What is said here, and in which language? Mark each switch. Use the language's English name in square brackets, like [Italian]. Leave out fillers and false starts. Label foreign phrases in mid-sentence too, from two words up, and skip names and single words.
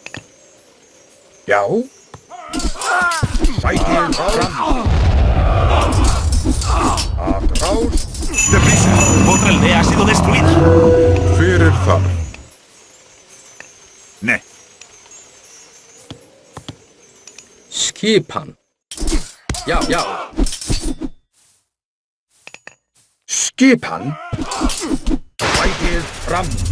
[Icelandic] Já. Sækið fram. [Spanish] aldea ha sido destruida. [Icelandic] Hver er þar? Nei. Skipan. Já, já. Skipan. Sækið fram.